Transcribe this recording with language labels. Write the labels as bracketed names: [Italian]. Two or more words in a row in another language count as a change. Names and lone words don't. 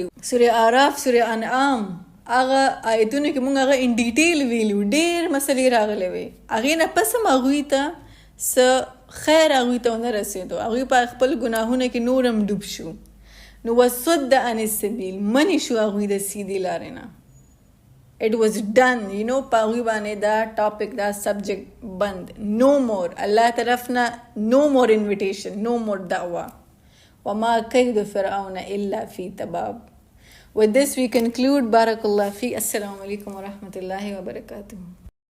[Pashto] سورې اعراف، سورې انعام، هغه آیتونه کې مونږ هغه [English] in detail [Pashto] ویلو، ډېر مسلې راغلې وې. هغې نه پس هم هغوی ته څه خیر هغوی ته ونه رسېدو، هغوی په خپل ګناهونه کې نور هم ډوب شو. نو [Arabic] وصد عن السبیل، [Pashto] منې شو هغوی د سیدې لارې نه. [English] it was done, [Pashto] په هغوی باندې دا ټاپک، دا سبجیکٹ بند. [English] no more. [Arabic] الله طرفنا [English] no more invitation, no more دعوة. [Arabic] وما كيد فرعون إلا في تباب. [English] With this we conclude. [Arabic] بارك الله فيك. السلام عليكم ورحمة الله وبركاته.